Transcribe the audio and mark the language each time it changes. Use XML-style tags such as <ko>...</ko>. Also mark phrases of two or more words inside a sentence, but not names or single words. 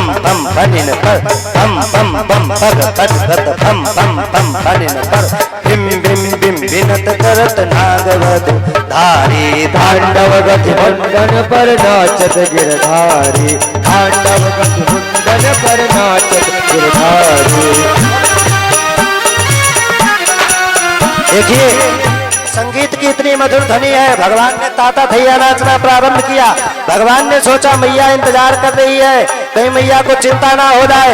<hi>पम फनिन पर, पम पम पम पग पट गत पम पम पम फनिन पर, बिम बिम बिम बिनत करत नागवधु धारी, तांडव गति मुंडन पर नाचत गिरधारी, तांडव गति मुंडन पर नाचत गिरधारी। देखिए संगीत की इतनी मधुर ध्वनि है। भगवान ने ताता थैया नाचना प्रारंभ किया। भगवान ने सोचा मैया इंतजार कर रही है, कहीं मैया को चिंता ना हो जाए।</hi>